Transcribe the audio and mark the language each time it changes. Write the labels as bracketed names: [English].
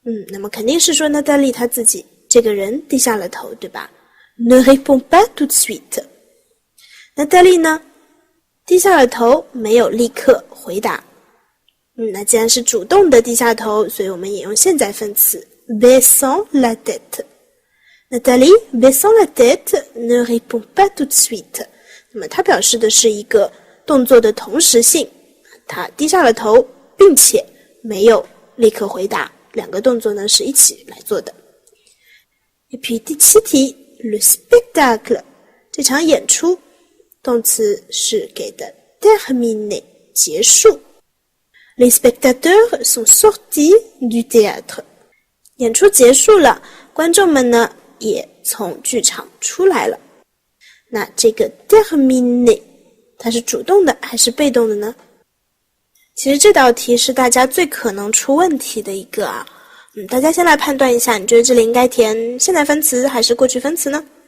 [Chinese] 那么肯定是说 Nathalie 她自己这个人低下了头，对吧？ [French] Ne répond pas tout de suite。 [Chinese] Nathalie 呢低下了头，没有立刻回答。那既然是主动的低下头，所以我们也用现在分词 [French] baissant la tête。Nathalie, baissant la tête, ne répond pas tout de suite. [Chinese] 那么它表示的是一个动作的同时性，她低下了头，并且没有立刻回答，两个动作呢是一起来做的。 [French] Et puis [Chinese] 第7题 le spectacle， 这场演出，动词是给的 terminer 结束。 [French] Les spectateurs sont sortis du théâtre。 [Chinese] 演出结束了，观众们呢也从剧场出来了。那这个 terminer 它是主动的还是被动的呢？其实这道题是大家最可能出问题的一个啊。大家先来判断一下，你觉得这里应该填现在分词还是过去分词呢？